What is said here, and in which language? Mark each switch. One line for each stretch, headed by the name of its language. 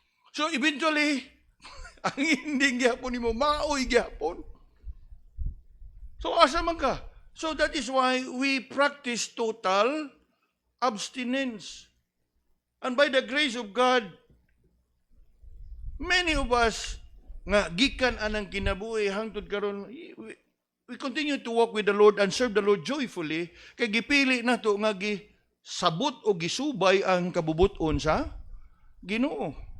Cebuano: So eventually, ang ending gyapon nimo maoy gyapon. So asa man ka?
English: So that is why we practice total abstinence. And by the grace of God, many of us
Cebuano: nga gikan anang kinabuhi hangtod karon
English: we continue to walk with the Lord and serve the Lord joyfully
Cebuano: kay gipili nato nga gisabot o gisubay ang kabubuton sa Ginoo.